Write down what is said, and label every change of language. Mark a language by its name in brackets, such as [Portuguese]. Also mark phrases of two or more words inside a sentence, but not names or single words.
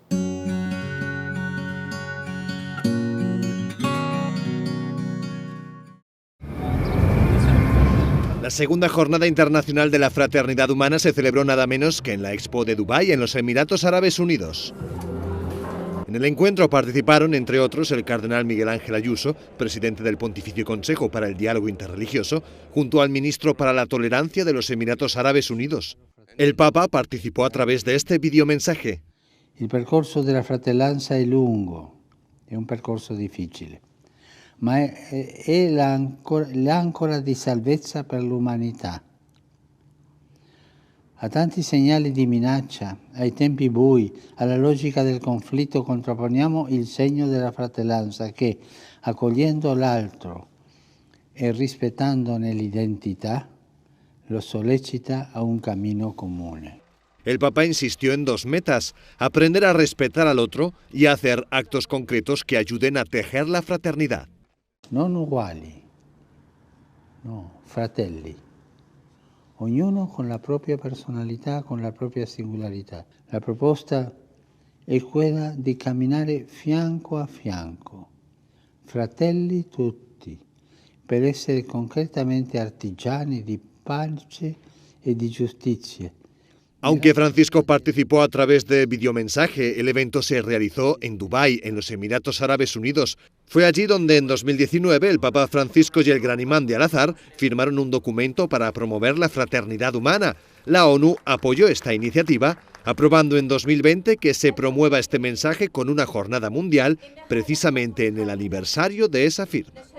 [Spanish] La segunda jornada internacional de la fraternidad humana se celebró nada menos que en la Expo de Dubái, en los Emiratos Árabes Unidos. En el encuentro participaron, entre otros, el cardenal Miguel Ángel Ayuso, presidente del Pontificio Consejo para el Diálogo Interreligioso, junto al ministro para la Tolerancia de los Emiratos Árabes Unidos. El Papa participó a través de este videomensaje. [Italian] Il percorso della fratellanza è lungo, è un percorso difficile, ma è l'ancora di salvezza per l'umanità. A tanti segnali di minaccia, ai tempi bui, alla logica del conflitto contrapponiamo il segno della fratellanza che, accogliendo l'altro e rispettandone l'identità, lo sollecita a un camino comune. [Spanish] El Papa insistió en dos metas: aprender a respetar al otro y hacer actos concretos que ayuden a tejer la fraternidad. [Italian] Non uguali, no, fratelli. Ognuno con la propria personalità, con la propria singolarità. La proposta è quella di camminare fianco a fianco, fratelli tutti, per essere concretamente artigiani di pace e di giustizia. [Spanish] Aunque Francisco participó a través de videomensaje, el evento se realizó en Dubái, en los Emiratos Árabes Unidos. Fue allí donde en 2019 el Papa Francisco y el gran imán de Al-Azhar firmaron un documento para promover la fraternidad humana. La ONU apoyó esta iniciativa, aprobando en 2020 que se promueva este mensaje con una jornada mundial, precisamente en el aniversario de esa firma.